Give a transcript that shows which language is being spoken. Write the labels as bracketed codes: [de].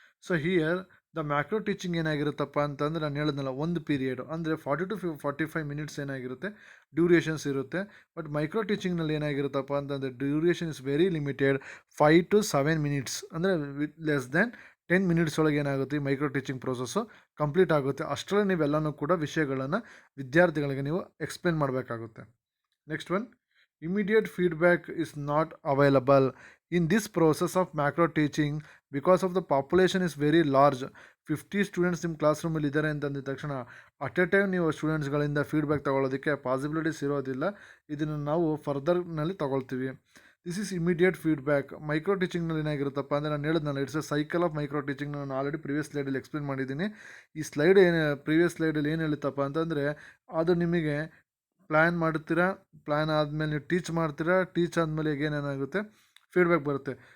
[kn] So here the macro teaching ಏನಾಗಿರುತ್ತಪ್ಪ ಅಂತಂದರೆ, ನಾನು ಹೇಳಿದ್ನಲ್ಲ ಒಂದು ಪೀರಿಯಡು, ಅಂದರೆ 40 to 45 ಮಿನಿಟ್ಸ್ ಏನಾಗಿರುತ್ತೆ ಡ್ಯೂರೇಷನ್ಸ್ ಇರುತ್ತೆ. ಬಟ್ ಮೈಕ್ರೋ ಟೀಚಿಂಗ್ನಲ್ಲಿ ಏನಾಗಿರುತ್ತಪ್ಪ ಅಂತಂದರೆ [en] duration is very limited, [kn] 5 to 7 minutes. ಅಂದರೆ [en] less than 10 minutes [kn] ಒಳಗೆ ಏನಾಗುತ್ತೆ ಈ ಮೈಕ್ರೋ ಟೀಚಿಂಗ್ ಪ್ರೋಸೆಸ್ಸು ಕಂಪ್ಲೀಟ್ ಆಗುತ್ತೆ. ಅಷ್ಟರಲ್ಲಿ ನೀವೆಲ್ಲನೂ ಕೂಡ ವಿಷಯಗಳನ್ನು ವಿದ್ಯಾರ್ಥಿಗಳಿಗೆ ನೀವು ಎಕ್ಸ್ಪ್ಲೇನ್ ಮಾಡಬೇಕಾಗುತ್ತೆ. [en] Next one, immediate feedback is not available in this process of macro teaching because of the population is very large. [kn] 50 students ನಿಮ್ಮ ಕ್ಲಾಸ್ ರೂಮಲ್ಲಿ ಇದ್ದಾರೆ ಅಂತಂದಿದ ತಕ್ಷಣ ಅಟ್ ಎ ಟೈಮ್ ನೀವು ಸ್ಟೂಡೆಂಟ್ಸ್ಗಳಿಂದ ಫೀಡ್ಬ್ಯಾಕ್ ತೊಗೊಳ್ಳೋದಕ್ಕೆ ಪಾಸಿಬಿಲಿಟೀಸ್ ಇರೋದಿಲ್ಲ. ಇದನ್ನು ನಾವು ಫರ್ದರ್ನಲ್ಲಿ ತೊಗೊಳ್ತೀವಿ. [en] This is immediate feedback. [kn] Micro ಟೀಚಿಂಗ್ನಲ್ಲಿ ಏನಾಗಿರುತ್ತಪ್ಪ ಅಂದರೆ, ನಾನು ಹೇಳಿದ್ನಲ್ಲ, [en] It's a cycle of micro teaching. [kn] ನಾನು ಆಲ್ರೆಡಿ ಪ್ರಿವಿಯಸ್ ಸ್ಲೈಡಲ್ಲಿ ಎಕ್ಸ್ಪ್ಲೇನ್ ಮಾಡಿದ್ದೀನಿ. ಈ ಸ್ಲೈಡ್ ಪ್ರಿವಿಯಸ್ ಸ್ಲೈಡಲ್ಲಿ ಏನು ಹೇಳುತ್ತಪ್ಪ ಅಂತಂದರೆ, ಅದು ನಿಮಗೆ ಪ್ಲ್ಯಾನ್ ಮಾಡ್ತೀರಾ, ಪ್ಲ್ಯಾನ್ ಆದಮೇಲೆ ನೀವು ಟೀಚ್ ಮಾಡ್ತೀರಾ, ಟೀಚ್ ಆದಮೇಲೆ ಏನಾಗುತ್ತೆ ಫೀಡ್ಬ್ಯಾಕ್ ಬರುತ್ತೆ.